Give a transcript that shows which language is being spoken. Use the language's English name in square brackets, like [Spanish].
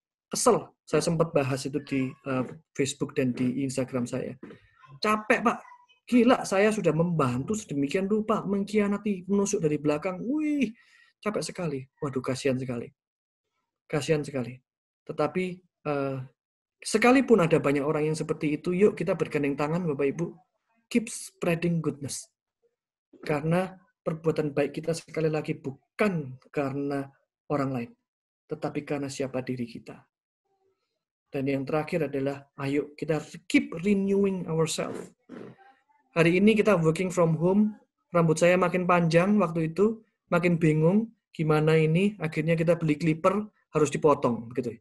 [Indonesian] Kesel. Saya sempat bahas itu di Facebook dan di Instagram saya. Capek, Pak. Gila, saya sudah membantu sedemikian rupa, mengkhianati, menusuk dari belakang. Wih, capek sekali. Waduh, kasihan sekali. Kasihan sekali. Tetapi, sekalipun ada banyak orang yang seperti itu, yuk kita bergandeng tangan, Bapak Ibu. [English] Keep spreading goodness. [Indonesian] Karena perbuatan baik kita sekali lagi bukan karena orang lain, tetapi karena siapa diri kita. Dan yang terakhir adalah, ayo kita [English] keep renewing ourselves. [Indonesian] Hari ini kita [English] working from home, [Indonesian] rambut saya makin panjang waktu itu, makin bingung, gimana ini, akhirnya kita beli clipper, harus dipotong. Gitu.